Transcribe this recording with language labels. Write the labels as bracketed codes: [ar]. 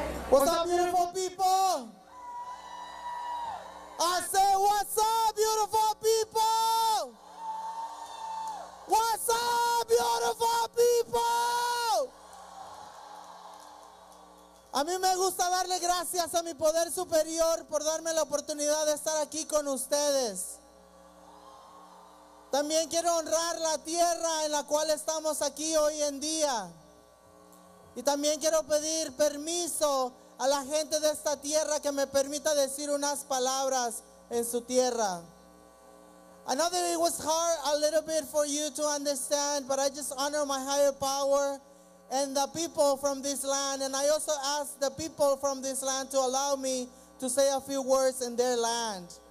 [en] What's up, beautiful people? I say, what's up, beautiful people? What's up, beautiful people? [es] A mí me gusta darle gracias a mi poder superior por darme la oportunidad de estar aquí con ustedes. También quiero honrar la tierra en la cual estamos aquí hoy en día. Y también quiero pedir permiso a la gente de esta tierra que me permita decir unas palabras en su tierra. [en] I know that it was hard a little bit for you to understand, but I just honor my higher power and the people from this land. And I also ask the people from this land to allow me to say a few words in their land.